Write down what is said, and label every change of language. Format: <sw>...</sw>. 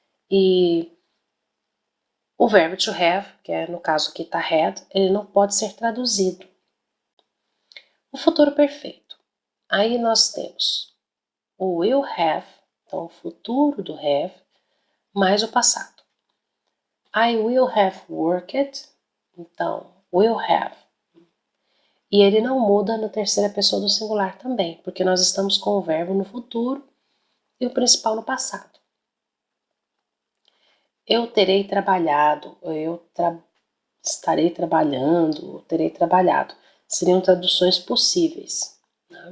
<pt>E o verbo to have, que é no caso aqui tá had, ele não pode ser traduzido. O futuro perfeito. Aí nós temos o will have, então o futuro do have, mais o passado.</pt> <en>I will have worked, então will have.</en> <pt>E ele não muda na terceira pessoa do singular também, porque nós estamos com o verbo no futuro e o principal no passado. Eu terei trabalhado, estarei trabalhando, terei trabalhado. Seriam traduções possíveis. Né? tá?</pt>